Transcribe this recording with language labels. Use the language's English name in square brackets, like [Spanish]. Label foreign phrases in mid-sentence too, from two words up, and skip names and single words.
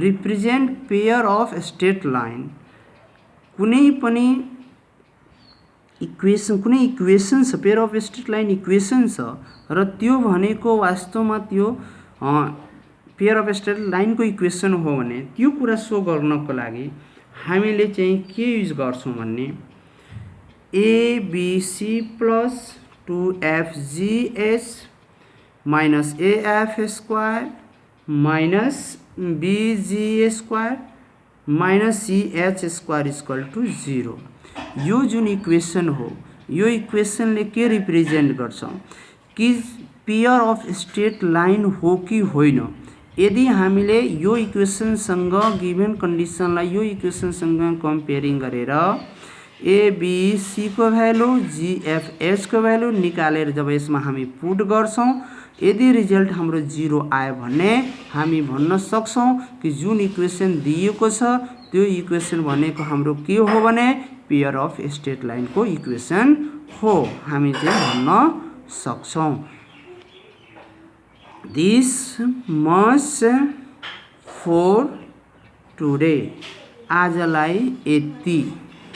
[English] represent pair of straight line [Nepali] कुनै पनि इक्वेसन कुनै इक्वेसन छ, [English] pair of straight line [Nepali] इक्वेसन छ र त्यो भनेको वास्तवमा त्यो [English] pair of straight lineको [Nepali] इक्वेसन हो भने त्यो कुरा सो गर्नको लागि हामीले चाहिँ के युज गर्छौँ भन्ने [English] ABC plus 2FGH minus AF square minus BG square minus CH square equal to 0. [Nepali] यो जुन इक्वेसन हो यो इक्वेसनले के रिप्रेजेन्ट गर्छ कि [English] pair of straight line [Nepali] हो कि होइन। यदि हामीले यो इक्वेसनसँग [English] given conditionलाई [Nepali] यो इक्वेसनसँग कम्पेयरिङ गरेर एबिसी को भ्यालु GFH को भ्यालु निकालेर जब यसमा हामी पुट गर्छौँ यदि रिजल्ट हाम्रो 0 आयो भने हामी भन्न सक्छौँ कि जुन इक्वेसन दिएको छ त्यो इक्वेसन भनेको हाम्रो के हो भने [English] pair of straight lineको [Nepali] इक्वेसन हो, हामी चाहिँ भन्न सक्छौँ। [English] this much for today, [Nepali] आजलाई यति।